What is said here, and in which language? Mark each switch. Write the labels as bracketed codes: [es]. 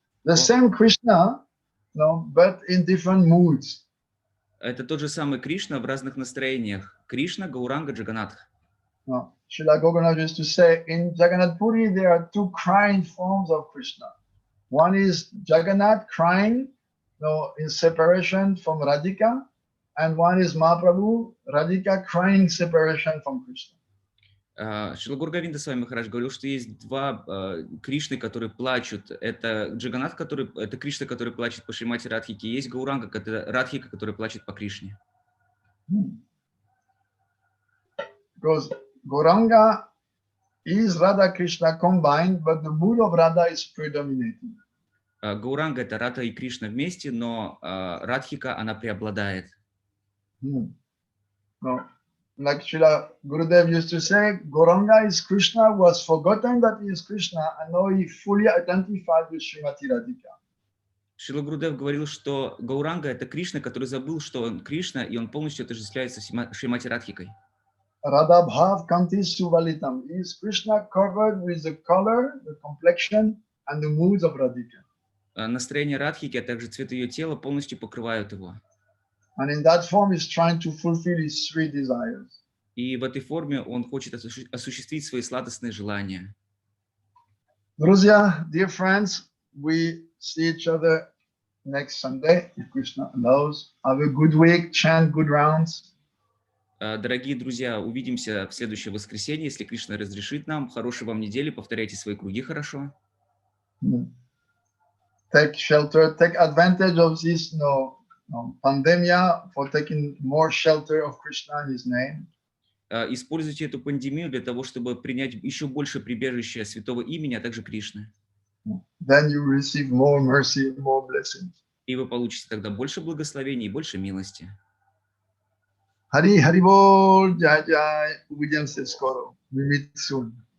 [en] The same Krishna, no, but in different moods. [ru] Это тот же самый Кришна в разных настроениях. Кришна, Гауранга, Джаганатх. [en] No. Srila Gopal used to say, in Jagannath Puri there are two crying forms of Krishna. One is Jagannath crying, no, in separation from Radhika, and one is Mahaprabhu, Radhika crying separation from Krishna. [ru] Шрила Гургавинда Свами Махарадж говорил, что есть два Кришны, которые плачут. Это Джаганатх, это Кришна, который плачет по Шримати Радхике, и есть Гауранга, это Радхика, который плачет по Кришне. [en] Because Gauranga is Radha Krishna combined, but the mood of Radha is predominating. [ru] Гауранга — это Радха и Кришна вместе, но Радхика, она преобладает. [en] No. Like Srila Gurudev used to say, Gauranga is Krishna, who has forgotten that he is Krishna, and now he fully identified with Srimati Radhika. [ru] Шрила Гурудев говорил, что Гауранга — это Кришна, который забыл, что он Кришна, и он полностью отождествляется с Шримати Радхикой. [en] Radha Bhav Kanti Suvalitam is Krishna covered with the color, the complexion, and the moods of Radhika. [ru] Настроение Радхики, а также цвет ее тела полностью покрывают его. [en] And in that form, he's trying to fulfill his three desires. [ru] И в этой форме он хочет осуществить свои сладостные желания. Друзья, [en] dear friends, we see each other next Sunday, if Krishna allows. Have a good week, chant good rounds. [ru] Дорогие друзья, увидимся в следующее воскресенье, если Кришна разрешит нам. Хорошей вам недели, повторяйте свои круги хорошо. [en] Take shelter, take advantage of this pandemia for taking more shelter of Krishna in his name. [ru] Используйте эту пандемию для того, чтобы принять еще больше прибежища святого имени, а также Кришны. [en] Then you receive more mercy, more blessings. [ru] И вы получите тогда больше благословений и больше милости. [en] Hari Hari Bol, Jai Jai. [ru] Увидимся скоро. [en] We meet soon.